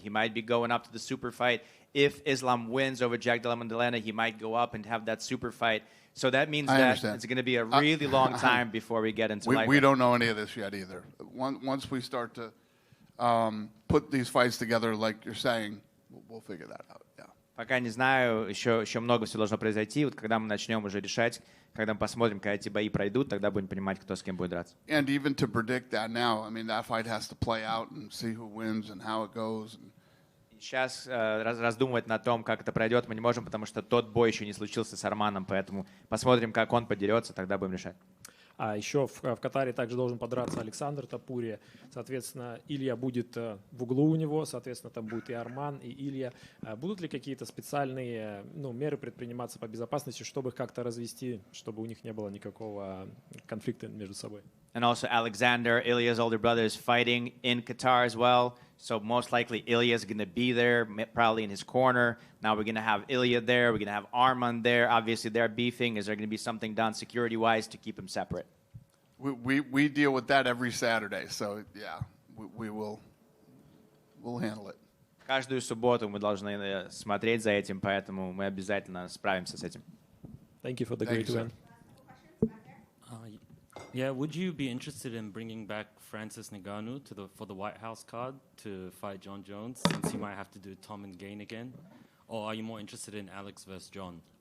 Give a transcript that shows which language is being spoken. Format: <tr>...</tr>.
<en>He might be going up to the super fight. If Islam wins over Jack Della Maddalena, he might go up and have that super fight. So that means that it's going to be a really long time before we get into lightweight. We don't know any of this yet either. Once we start to put these fights together, like you're saying, we'll figure that out. Yeah.</en> <ru>Пока не знаю, еще много всего должно произойти. Вот когда мы начнем уже решать, когда мы посмотрим, когда эти бои пройдут, тогда будем понимать, кто с кем будет драться.</ru> <en>And even to predict that now, I mean, that fight has to play out and see who wins and how it goes.</en> <ru>Сейчас раздумывать над том, как это пройдет, мы не можем, потому что тот бой еще не случился с Арманом, поэтому посмотрим, как он подерется, тогда будем решать. А еще в Катаре также должен подраться Александр Топурия. Соответственно, Илья будет в углу у него, соответственно, там будет и Арман, и Илья. Будут ли какие-то специальные меры предприниматься по безопасности, чтобы их как-то развести, чтобы у них не было никакого конфликта между собой?</ru> <en>And also Alexander, Ilya's older brother, is fighting in Qatar as well. So most likely Ilya's going to be there, probably in his corner. Now we're going to have Ilya there. We're going to have Arman there. Obviously, they're beefing. Is there going to be something done security-wise to keep them separate? We deal with that every Saturday. So, yeah, we'll handle it.</en> <ru>Каждую субботу мы должны смотреть за этим, поэтому мы обязательно справимся с этим.</ru> <en>Thank you for the great event. Yeah, would you be interested in bringing back Francis Ngannou for the White House card to fight John Jones, since you might have to do Tom and Gane again? Or are you more interested in Alex versus John?</en>